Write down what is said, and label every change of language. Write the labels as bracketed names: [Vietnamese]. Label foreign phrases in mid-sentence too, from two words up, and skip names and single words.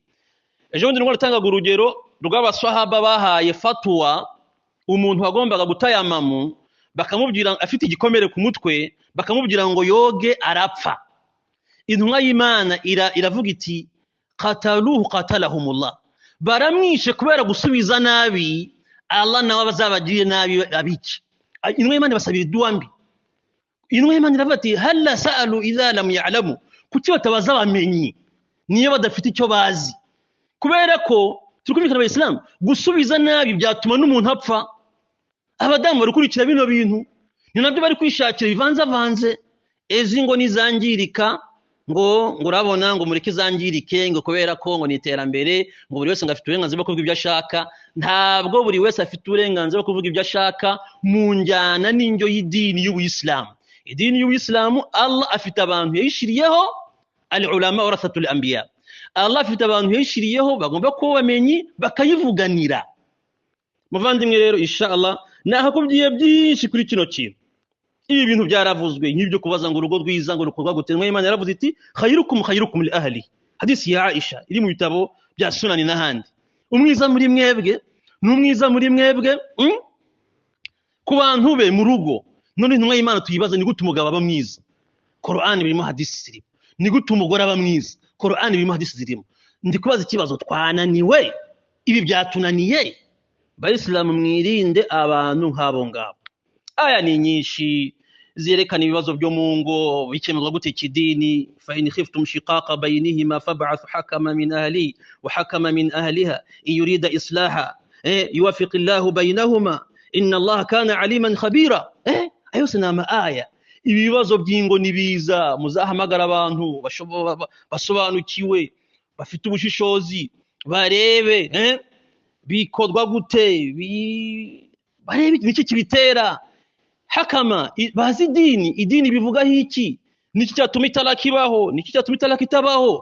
[Kinyarwanda] Ejo bundi ngo natangaga urugero rw'abaswahaba bahaye fatwa umuntu wagombaga gutayamamu, bakamubwira afite igikomere ku mutwe, bakamubwira ngo yoge arapfa. Intumwa y'Imana iravuga iti [Arabic] قتلوه قتلهم الله, [Kinyarwanda] baramwishe kubera gusubiza nabi, Allah nawe bazabagiriye nabi abici. Intumwa y'Imana basabira dua mbi. Intumwa y'Imana iravuga ati [Arabic] هلا سألوا إذ لم يعلموا, [Kinyarwanda] kuki batabaza bamenyi niyo badafite icyo bazi. Kubera ko tukumvikana abayisilamu gusubiza nabi byatuma n'umuntu apfa. Abadamu bari kurikira bino bintu, ni nabyo bari kwishakira bivanze ezi ngo nizangirika, ngo urabona ngo mureke zangirike, ngo kubera ko ngo niterambere, ngo buri wese ngafite uburenganzira bwo kuvuga ibyo ashaka. Ntabwo buri wese afite uburenganzira bwo kuvuga ibyo ashaka mu njyana n'indyo y'idini y'Ubuyisilamu. Idini y'Ubuyisilamu Allah afite abantu yishiriyeho, [Arabic] العلماء ورثة الأنبياء. [Kinyarwanda] Allah afite abantu yishiriyeho bagomba kuba bamenyi bakayivuganira. Muvandimwe rero inshallah nakubwiye byinshi kuri kino kintu. Ibi bintu byaravuzwe nk'ibyo kubaza ngo urugo rwiza ngo rukorwa gute. Imana yaravuze iti [Arabic] خيركم لأهلي, [Kinyarwanda] hadisi ya Aisha iri mu bitabo bya Sunani n'ahandi. Umwiza muri mwebwe n'umwiza muri mwebwe ku bantu be mu rugo. None intumwa y'Imana tuyibaza ni gute umugabo aba mwiza? Qur'an birimo hadisi zirimo. Ni gute umugore aba mwiza? Qur'an birimo hadisi zirimo. Ndi kubaza ikibazo, twananiwe? Ibi byatunaniye? Bayisilamu mwirinde abantu nk'abo ngabo. Aya ni nyinshi zirekana ibibazo byo mu ngo bikemezwa gute kidini. [Arabic] فإن خفتم شقاق بينهما فابعثوا حكما من أهله وحكما من أهلها يريدا إصلاحا يوفق الله بينهما إن الله كان عليما خبيرا. [Kinyarwanda] Ayo sinama aya. Ibibazo by'ingo nibiza muzahamagara abantu basobanukiwe, bafite ubushishozi, barebe bikodwa gute, barebe niki kibitera. Hakama bazi idini bivuga hiki, niki cyatuma itarakibaho, niki cyatuma itarakitabaho.